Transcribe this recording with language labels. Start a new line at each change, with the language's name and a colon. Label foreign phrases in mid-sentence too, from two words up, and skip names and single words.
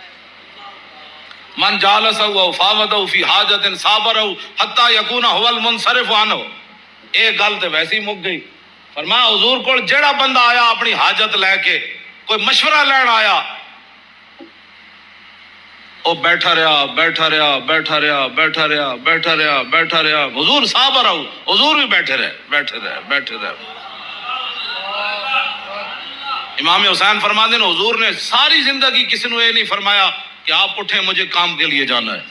Arabic: من جالسہ و فاوضہ فی حاجت صابرہ حتی یکون هو المنصرف عنہ.
Punjabi: ایک گل تے ویسی مک گئی. فرمایا حضور کول جڑا بندہ آیا اپنی حاجت لے کے کوئی مشورہ لین آیا او بیٹھا رہا بیٹھا رہا بیٹھا رہا بیٹھا رہا بیٹھا رہا بیٹھا رہا.
Urdu: حضور صابرہ, حضور بھی بیٹھے رہے بیٹھے رہے بیٹھے رہے. امام حسین فرماتے ہیں حضور نے ساری زندگی کسی نے یہ نہیں فرمایا کہ آپ اٹھیں مجھے کام کے لیے جانا ہے.